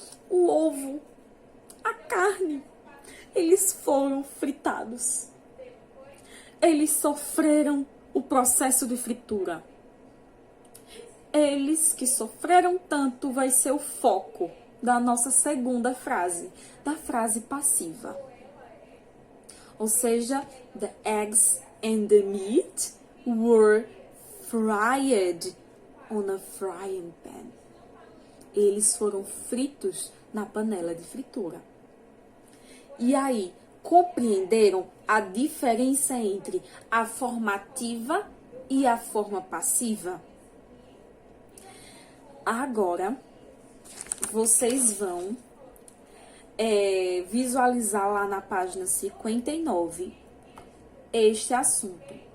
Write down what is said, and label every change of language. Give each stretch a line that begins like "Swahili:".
Portuguese: O ovo, a carne, eles foram fritados. Eles sofreram o processo de fritura. Eles que sofreram tanto vai ser o foco da nossa segunda frase, da frase passiva. Ou seja,
English: the eggs and the meat were fried on a frying pan.
Portuguese: Eles foram fritos na panela de fritura. E aí, compreenderam a diferença entre a formativa e a forma passiva? Agora, vocês vão visualizar lá na página 59 este assunto.